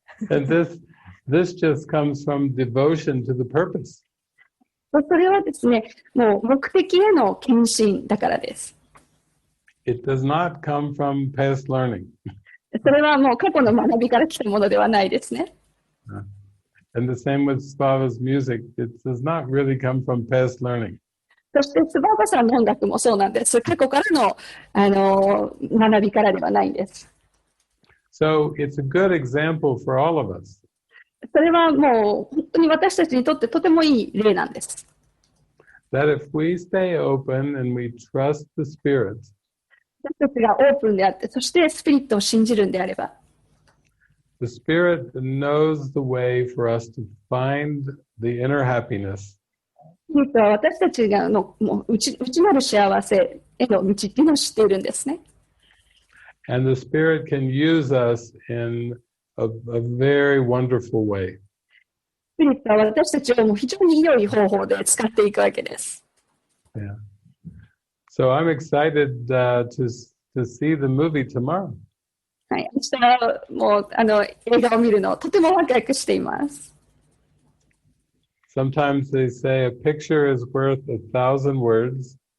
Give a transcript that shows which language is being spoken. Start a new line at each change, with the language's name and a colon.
English: And this just comes from devotion to the purpose.
Japanese: それはですね、もう目的への献身だからです。
English: It does not come from past learning.
Japanese: それはもう過去の学びから来たものではないですね。
English: And the same with Spava's music. It does not really come from past learning.
Japanese: そしてスババさんの音楽もそうなんです。過去からの、学びからではないんです。
English: So it's a good example for all of us.
Japanese: それはもう本当に私たちにとってとてもいい例なんです。
English: That if we stay open and we trust the Spirit,
Japanese: 私たちがオープンであって、そしてスピリットを信じるんであれば、
English: the Spirit knows the way for us to find the inner happiness.
Japanese: 私たちがもう内なる幸せへの道っていうのを知っているんですね。
English: And the Spirit can use us in a very wonderful way.
Japanese: スピリットは私たちをもう非常に良い方法で使っていくわけです。
English: Yeah. So I'm excited to see the movie tomorrow.
Japanese: はい、明日はもう映画を見るのをとてもワクワクしています。
English: Sometimes they say a picture is worth 1,000 words.